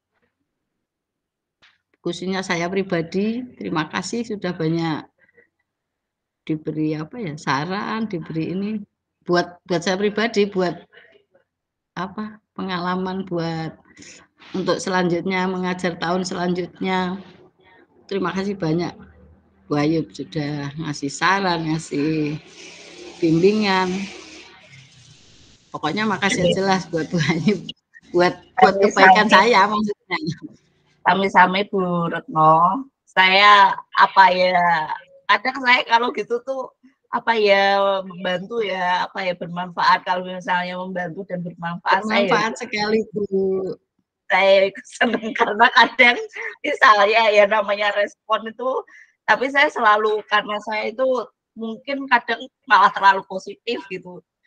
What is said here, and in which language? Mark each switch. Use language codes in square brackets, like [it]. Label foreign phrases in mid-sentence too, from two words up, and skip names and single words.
[id] Khususnya saya pribadi, terima kasih sudah banyak diberi apa ya, saran, diberi ini buat saya pribadi, buat apa, pengalaman buat untuk selanjutnya mengajar tahun selanjutnya. Terima kasih banyak Bu Ayub sudah ngasih saran, ngasih bimbingan. Pokoknya makasih jelas buat Bu Ayub, buat kebaikan saya maksudnya. [jv] Sami-sami Bu Retno. [id] Saya apa ya, kadang saya kalau gitu tuh apa ya membantu ya, apa ya bermanfaat, kalau misalnya membantu dan bermanfaat. Bermanfaat sekali Bu. Saya senang karena kadang misalnya ya namanya respon itu, tapi saya selalu karena saya itu mungkin kadang malah terlalu positif gitu.